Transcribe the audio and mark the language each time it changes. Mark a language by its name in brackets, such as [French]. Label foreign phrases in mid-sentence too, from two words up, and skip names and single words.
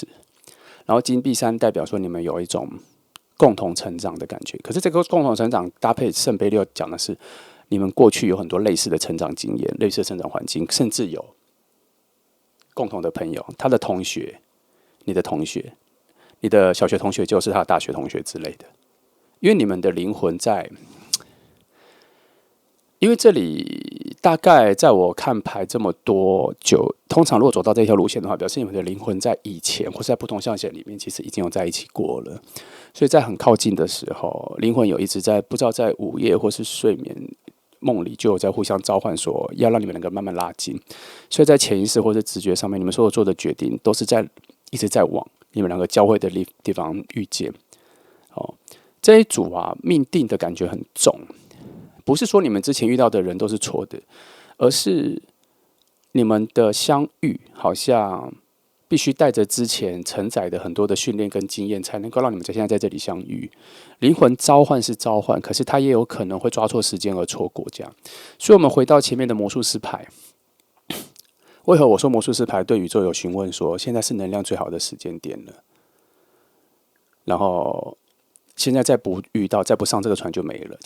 [Chinese] 然後金幣三代表說你們有一種共同成長的感覺，可是這個共同成長搭配聖杯六講的是你們過去有很多類似的成長經驗、類似的成長環境，甚至有共同的朋友，他的同學、你的同學、你的小學同學就是他的大學同學之類的，因為你們的靈魂在，因為這裡大概在我看牌這麼多久，通常如果走到這條路線的話，表示你們的靈魂在以前或是在不同象限裡面，其實已經有在一起過了。所以在很靠近的時候，靈魂有一直在不知道在午夜或是睡眠夢裡就有在互相召喚，說要讓你們兩個慢慢拉近。所以在潛意識或者直覺上面，你們所有做的決定都是一直在往你們兩個交匯的地方遇見。這一組啊，命定的感覺很重。不是說你們之前遇到的人都是錯的，而是你們的相遇好像必須帶着之前承載的很多的訓練跟經驗，才能夠讓你們現在在這裡相遇。靈魂召喚是召喚，可是它也有可能會抓錯時間而錯過這樣。所以，我們回到前面的魔術師牌，為何我說魔術師牌對宇宙有詢問說，現在是能量最好的時間點了？然後現在再不遇到，再不上這個船就沒了。